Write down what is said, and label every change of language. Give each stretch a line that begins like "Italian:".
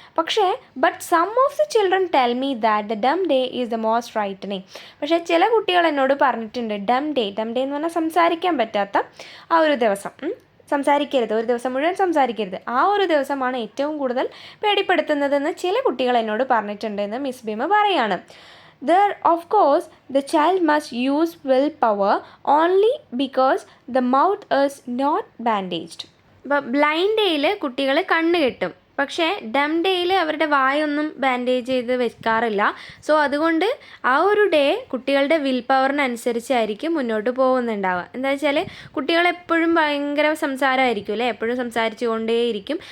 Malayalam: പക്ഷേ
English: But some of the children tell me that the doomsday is the most frightening.
Malayalam: പക്ഷേ ചില കുട്ടികൾ എന്നോട് പറഞ്ഞിട്ടുണ്ട് ഡം ഡേ എന്ന് പറഞ്ഞാൽ സംസാരിക്കാൻ പറ്റാത്ത ആ ഒരു ദിവസം, സംസാരിക്കരുത്, ഒരു ദിവസം മുഴുവൻ സംസാരിക്കരുത്. ആ ഒരു ദിവസമാണ് ഏറ്റവും കൂടുതൽ പേടിപ്പെടുത്തുന്നതെന്ന് ചില കുട്ടികൾ എന്നോട് പറഞ്ഞിട്ടുണ്ടെന്ന് മിസ് ഭീമ പറയാണ്.
English: There, of course, the child must use willpower only because the mouth is not bandaged.
Malayalam: അപ്പോൾ ബ്ലൈൻഡ് ഡേയിൽ കുട്ടികൾ കണ്ണ് കെട്ടും, പക്ഷേ ഡം ഡേയിൽ അവരുടെ വായൊന്നും ബാൻഡേജ് ചെയ്ത് വെക്കാറില്ല. സോ അതുകൊണ്ട് ആ ഒരു ഡേ കുട്ടികളുടെ വിൽ പവറിനനുസരിച്ചായിരിക്കും മുന്നോട്ട് പോകുന്നുണ്ടാവുക. എന്താ വെച്ചാൽ കുട്ടികളെപ്പോഴും ഭയങ്കര സംസാരമായിരിക്കും അല്ലേ, എപ്പോഴും സംസാരിച്ചു കൊണ്ടേയിരിക്കും.